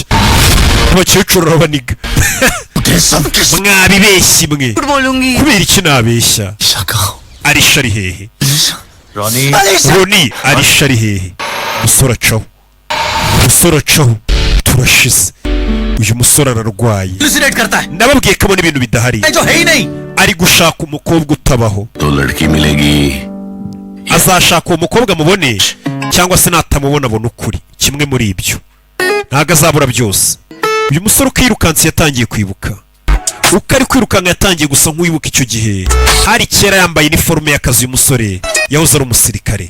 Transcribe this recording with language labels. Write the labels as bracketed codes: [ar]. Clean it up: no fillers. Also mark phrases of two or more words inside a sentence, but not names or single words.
[rw] abakecuru arabaniga. mwabibeshyi mwe. [hi] बोलूंगी। [rw] kubera iki nabeshya? Alisha ari hehe? रॉनी Ronnie Alisha ari hehe? umusore acaho turashize. uyu musore ararwaye. [hi] हेलुसिनेट करता है [rw] nababwiye ko abona ibintu bidahari. [hi] जो है ही नहीं। [rw] ari gushaka umukobwa utabaho. [hi] तो लड़की मिलेगी [rw] azashaka uwo mukobwa mubone cyangwa se natamubona abona ukuri. kimwe muri ibyo ntabwo azabura byose. uyu musore uko yirukanse yatangiye kwibuka. uko ari kwirukanka yatangiye gusa nk'uwibuka icyo gihe. hari kera yambaye iniforume y'akazi. uyu musore yahoze ari umusirikare.